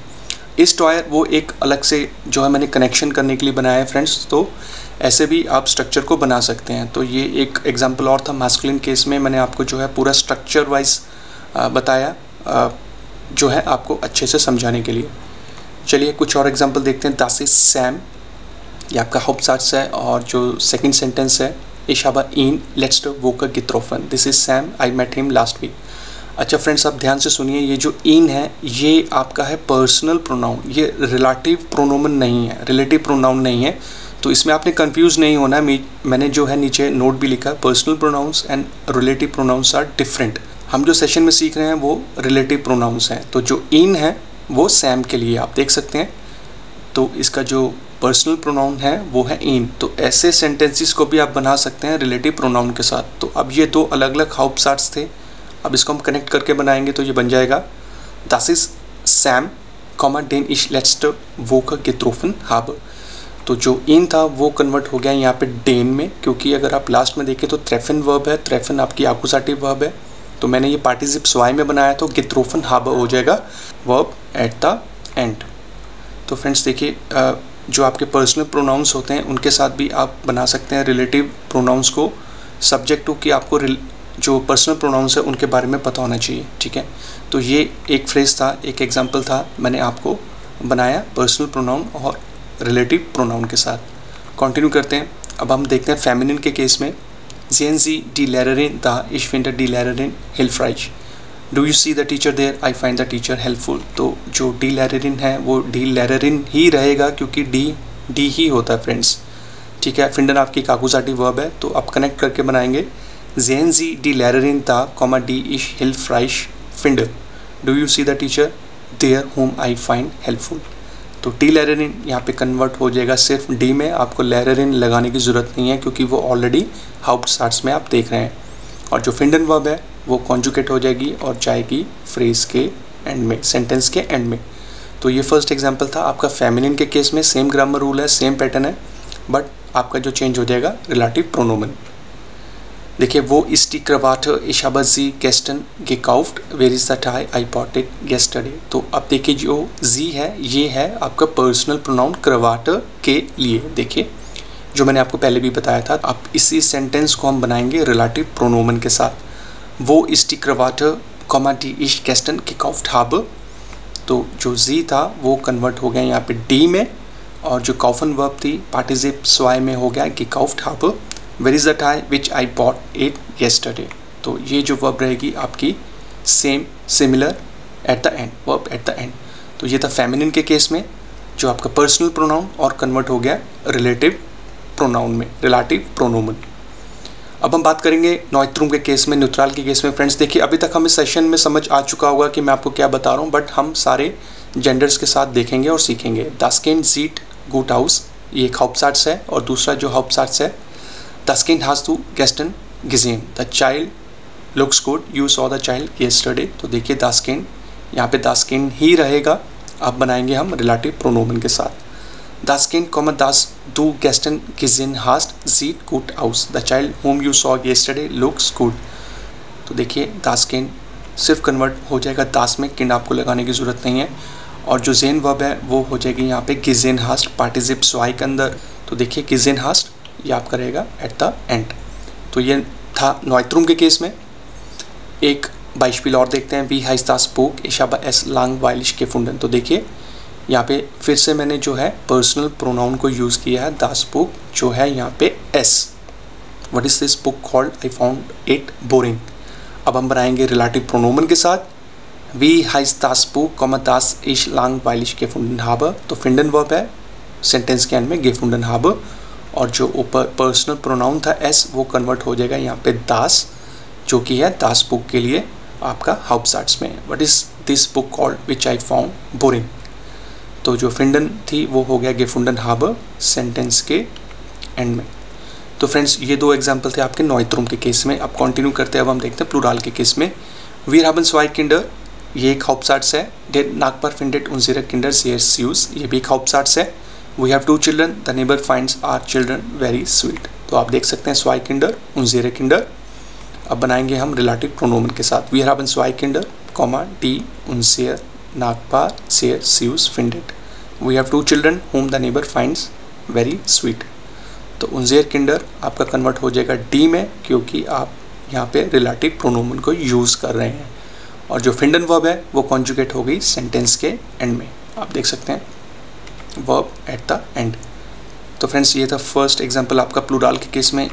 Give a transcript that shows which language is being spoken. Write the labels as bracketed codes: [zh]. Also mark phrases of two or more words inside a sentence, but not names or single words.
[hi] इस टॉयर वो एक अलग से जो है मैंने कनेक्शन करने के लिए बनाया है फ्रेंड्स, तो ऐसे भी आप स्ट्रक्चर को बना सकते हैं। तो ये एक एग्जांपल और था। मास्कुलिन केस में मैंने आपको जो है पूरा [en] structure wise [hi] बताया, जो है आपको अच्छे से समझाने के लिए। चलिए कुछ और एग्जांपल देखते हैं। [de] Das ist Sam, [hi] ये आपका हाउप्टसाट्स है, और जो [en] second sentence [hi] है [de] ich habe ihn letzte Woche getroffen, [en] This is Sam, I met him last week. [hi] अच्छा फ्रेंड्स आप ध्यान से सुनिए, ये जो इन है ये आपका है [en] personal pronoun, [hi] ये [de] Relativpronomen [hi] नहीं है, [en] relative pronoun [hi] नहीं है, तो इसमें आपने कंफ्यूज नहीं होना है। मैंने जो है नीचे नोट भी लिखा है, [en] personal pronouns and relative pronouns are different. [hi] हम जो सेशन में सीख रहे हैं वो [en] relative pronouns [hi] हैं, तो जो इन है वो सैम के लिए आप देख सकते हैं, तो इसका जो [en] personal pronoun [hi] है वो है इन। तो ऐसे सेंटेंसेस को भी आप बना सकते हैं [en] relative pronoun [hi] के साथ। तो अब ये दो अलग अलग हाउप्टसाट्स थे, अब इसको हम कनेक्ट करके बनाएंगे तो ये बन जाएगा [de] das ist Sam, den ich letzte Woche getroffen habe। [hi] तो जो इन था वो कन्वर्ट हो गया यहाँ पे डेन में, क्योंकि अगर आप लास्ट में देखें तो ट्रेफन वर्ब है, ट्रेफन आपकी आकुसाटिव वर्ब है, तो मैंने ये [de] Partizip zwei [hi] में बनाया तो [de] getroffen hab [hi] हो जाएगा [en] verb at the end. [hi] तो फ्रेंड्स देखिए, जो आपके [en] personal pronouns [hi] होते हैं उनके साथ भी आप बना सकते हैं [en] relative pronouns [hi] को, [en] subject to [hi] कि आपको जो [en] personal pronouns [hi] है उनके बारे में पता होना चाहिए, ठीक है। तो ये एक फ्रेज था, एक एग्जांपल था, मैंने आपको बनाया [en] personal pronoun [hi] और [en] relative pronoun [hi] के साथ। कंटिन्यू करते हैं। अब हम देखते हैं फेमिनिन के केस में, [de] sehen Sie die Lehrerin da? Ich finde die Lehrerin hilfreich। [en] Do you see the teacher there? I find the teacher helpful। [hi] तो जो [de] die Lehrerin [hi] है वो [de] die Lehrerin [hi] ही रहेगा, क्योंकि डी ही होता है फ्रेंड्स, ठीक है। finden आपकी आकुसाटिव वर्ब है, तो आप कनेक्ट करके बनाएंगे [de] sehen Sie die Lehrerin da, die ich hilfreich finde। [en] Do you see the teacher there whom I find helpful। [hi] तो [de] die Lehrerin [hi] यहाँ पे कन्वर्ट हो जाएगा सिर्फ डी में, आपको लेरेरिन लगाने की ज़रूरत नहीं है क्योंकि वो ऑलरेडी हाउप्टसाट्स में आप देख रहे हैं। और जो फिंडन वर्ब है वो कॉन्जुगेट हो जाएगी और जाएगी फ्रेज के एंड में, सेंटेंस के एंड में। तो ये फर्स्ट एग्जांपल था आपका फेमिनिन के केस में, [en] same grammar rule [hi] है, [en] same pattern [hi] है, बट आपका जो चेंज हो जाएगा [de] Relativpronomen. देखिए, wo ist die Krawatte, ich habe sie gestern gekauft, [en] where is the tie, I bought it yesterday। [hi] तो अब देखिए जो जी है ये है आपका [en] personal pronoun [hi] क्रवाट के लिए। देखिए जो मैंने आपको पहले भी बताया था, अब इसी सेंटेंस को हम बनाएंगे [de] Relativpronomen [hi] के साथ। [de] wo ist die Krawatte, die ich gestern gekauft habe. [hi] तो जो जी था वो कन्वर्ट हो गया यहाँ पे डी में, और जो काउफन वर्ब थी [de] Partizip zwei [hi] में हो गया [de] gekauft habe। [en] Where is the tie which I bought it yesterday। [hi] तो ये जो वर्ब रहेगी आपकी [en] same, similar, at the end, verb at the end. [hi] तो ये था फेमिनिन के केस में जो आपका [en] personal pronoun [hi] और कन्वर्ट हो गया [en] relative pronoun [hi] में, [de] Relativpronomen. [hi] अब हम बात करेंगे नॉइत्रुम के केस में, न्यूट्रल के केस में। फ्रेंड्स देखिए, अभी तक हमें सेशन में समझ आ चुका होगा कि मैं आपको क्या बता रहा हूँ, बट हम सारे जेंडर्स के साथ देखेंगे और सीखेंगे। [de] Das Kind sieht gut aus, [hi] ये एक हाउप्टसाट्स है, और दूसरा जो हाउप्टसाट्स है [de] Das Kind hast du gestern gesehen, [en] the child looks good, you saw the child yesterday। [hi] तो देखिए [de] das Kind, [hi] यहाँ पे [de] das Kind [hi] ही रहेगा, अब बनाएंगे हम [de] Relativpronomen [hi] के साथ। [de] Das Kind, das du gestern gesehen hast, sieht gut aus, [en] the child whom you saw yesterday looks good। [hi] तो देखिए [de] das Kind [hi] सिर्फ कन्वर्ट हो जाएगा das में, kind आपको लगाने की ज़रूरत नहीं है, और जो ज़ेन वर्ब है वो हो जाएगी यहाँ पे [de] gesehen hast Partizip zwei [hi] के अंदर। तो देखिए [de] gesehen hast [hi] ये आपका रहेगा [en] at the end. [hi] तो ये था नॉइत्रुम के केस में। एक बाइस्पिल और देखते हैं, [de] wie heißt das Buch, ich habe es langweilig gefunden. [hi] तो देखिए यहाँ पे फिर से मैंने जो है [en] personal pronoun [hi] को यूज़ किया है, [de] das Buch [hi] जो है यहाँ पे s। [en] What is this book called? I found it boring। [hi] अब हम बनाएंगे [de] Relativpronomen [hi] के साथ, [de] wie heißt das Buch, das ich langweilig gefunden habe। [hi] तो finden वर्ब है, सेंटेंस के एंड में [de] gefunden habe, [hi] और जो ऊपर [en] personal pronoun [hi] था एस वो कन्वर्ट हो जाएगा यहाँ पे दास, जो कि है [de] das Buch [hi] के लिए आपका हाउप्टसाट्स में। [en] What is this book called which I found boring. [hi] तो जो फिंडन थी वो हो गया [de] gefunden habe [hi] सेंटेंस के एंड में। तो फ्रेंड्स ये दो एग्जाम्पल थे आपके नॉइत्रुम के केस में। अब कंटिन्यू करते हैं, अब हम देखते हैं प्लूरल के केस में। [de] Wir haben zwei Kinder, [hi] ये एक हाउप्टसाट्स है। [de] Der Nachbar findet unsere Kinder sehr süß, [hi] ये भी एक हाउप्टसाट्स है। [en] We have two children, the neighbor finds our children very sweet। [hi] तो आप देख सकते हैं [de] zwei Kinder, unsere Kinder। [hi] अब बनाएंगे हम [de] Relativpronomen [hi] के साथ। [de] Wir haben zwei Kinder, die unser Nachbar sehr süß findet। [en] We have two children whom the neighbor finds very sweet। [hi] तो [de] unser Kinder [hi] आपका कन्वर्ट हो जाएगा डी में, क्योंकि आप यहाँ पे [de] Relativpronomen [hi] को यूज़ कर रहे हैं, और जो फिंडन वर्ब है वो कॉन्जुगेट हो गई सेंटेंस के एंड में। आप देख सकते हैं [en] verb at the end. [hi] तो फ्रेंड्स ये था फर्स्ट एग्जांपल आपका प्लूरल के केस में।